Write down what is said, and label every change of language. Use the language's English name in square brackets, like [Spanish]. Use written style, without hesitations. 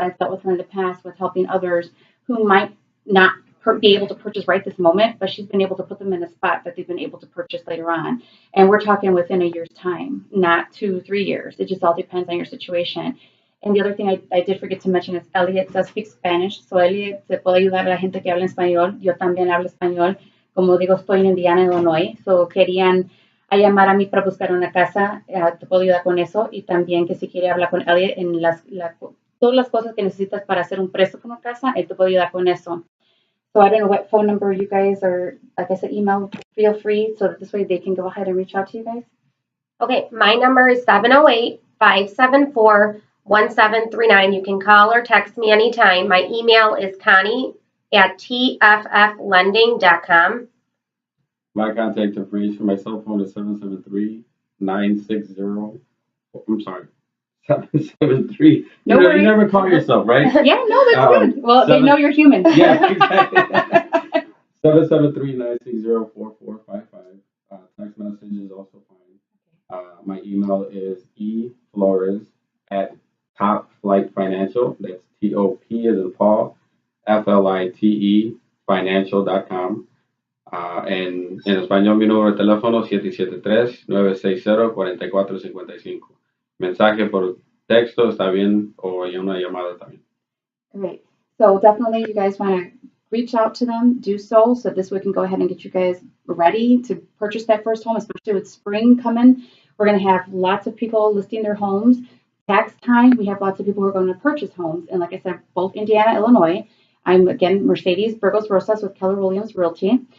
[English] I've dealt with her in the past with helping others who might not be able to purchase right this moment, but she's been able to put them in a spot that they've been able to purchase later on. And we're talking within a year's time, not 2-3 years. It just all depends on your situation. And the other thing I did forget to mention is Elliot does speak Spanish. [Spanish] So Elliot se puede ayudar a la gente que habla español. Yo también hablo español. Como digo, estoy en Indiana, Illinois. So querían a llamar a mí para buscar una casa, te puedo ayudar con eso. Y también que si quiere hablar con Elliot en todas las cosas que necesitas para hacer un préstamo por una casa, él te puede ayudar con eso. [English] So I don't know what phone number you guys are, like I said, email, feel free, so that this way they can go ahead and reach out to you guys. Okay, my number is 708-574-1739. You can call or text me anytime. My email is Connie, at tfflending.com. My contact information for my cell phone is 773-960. I'm sorry, 773. No You worries. never call yourself, right? Yeah, no, that's good. Well, they know you're human. Yeah, exactly. 773-960-4455. Text message is also fine. My email is eflores@topflitefinancial. That's TOP as in Paul, FLITE financial.com. [Spanish] En español, mi número de teléfono 773-960-4455. Mensaje por texto está bien o una llamada también. [English] Great. So definitely, you guys want to reach out to them, do so this we can go ahead and get you guys ready to purchase that first home, especially with spring coming. We're going to have lots of people listing their homes. Tax time, we have lots of people who are going to purchase homes. And like I said, both Indiana, Illinois. I'm, again, Mercedes Burgos Rosas with Keller Williams Realty.